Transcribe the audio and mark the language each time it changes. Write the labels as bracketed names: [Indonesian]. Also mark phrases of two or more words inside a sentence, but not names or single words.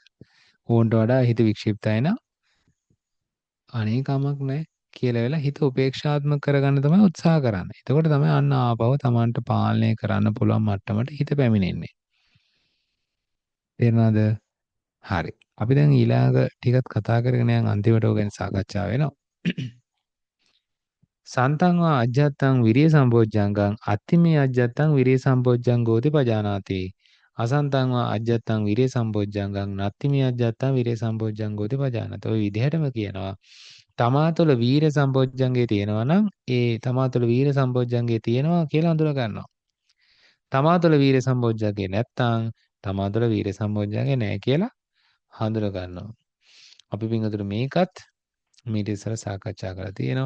[Sinhala] ඕන්ට වඩා හිත වික්ෂිප්තයි නම් අනේ කමක් නැහැ කියලා වෙලා හිත උපේක්ෂාත්මක කරගන්න තමයි උත්සාහ කරන්නේ. එතකොට තමයි අන්න ආපව Tamanට පාලනය කරන්න පුළුවන් මට්ටමට හිත පැමිණෙන්නේ. තේරුණාද? හරි. අපි දැන් ඊළඟ ටිකත් කතා කරගෙන යන අන්තිමට ඕක ගැන සාකච්ඡා වෙනවා. [Pali] සන්තං වා අජ්ජත්තං විරිය සම්පෝඥංගං අත්තිමේ අජ්ජත්තං විරිය සම්පෝඥංගෝති පජානාති. අසන්තං වා අජ්ජත්තං විරිය සම්පෝඥංගං නත්තිමේ අජ්ජත්තං විරිය සම්පෝඥංගෝති පජානාති. [Sinhala] ඔය විදිහටම කියනවා. තමා තුළ වීර සම්පෝඥංගේ තියෙනවා නම් ඒ තමා තුළ වීර සම්පෝඥංගේ තියෙනවා කියලා හඳුනා ගන්නවා. තමා තුළ වීර සම්පෝඥංගේ නැත්තම් තමා තුළ වීර සම්පෝඥංගේ නැහැ කියලා හඳුනා ගන්නවා. අපි පින්වතුනි මේකත් මීට ඉස්සර සාකච්ඡා කරලා තියෙනවා.